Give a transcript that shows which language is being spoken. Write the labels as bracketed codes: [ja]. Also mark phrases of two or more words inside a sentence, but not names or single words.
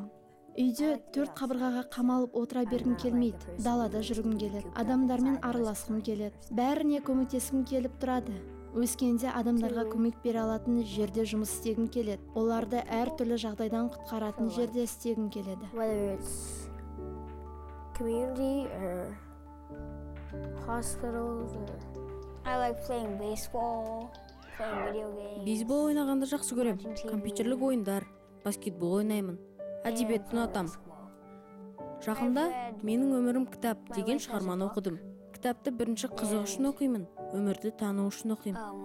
[kk] Үйде 4 қабырғаға қамалып отыра бергім келмейді. Далада жүргім келеді. Адамдармен араласқым келеді. Бәріне көмектескім келіп тұрады. Өскенде адамдарға көмек бере алатын жерде жұмыс істегім келеді. Оларды әр түрлі жағдайдан құтқаратын жерде істегім келеді. [en] Community or hospitals or I like playing baseball, playing video games. [kk] Бейсбол ойнағанды жақсы көрем. Компьютерлік ойындар, баскетбол ойнаймын. Әдебиетті ұнатам. Жақында менің өмірім кітап деген шығарманы оқыдым. Кітапты бірінші қызық үшін оқимын, өмірді тану үшін оқимын.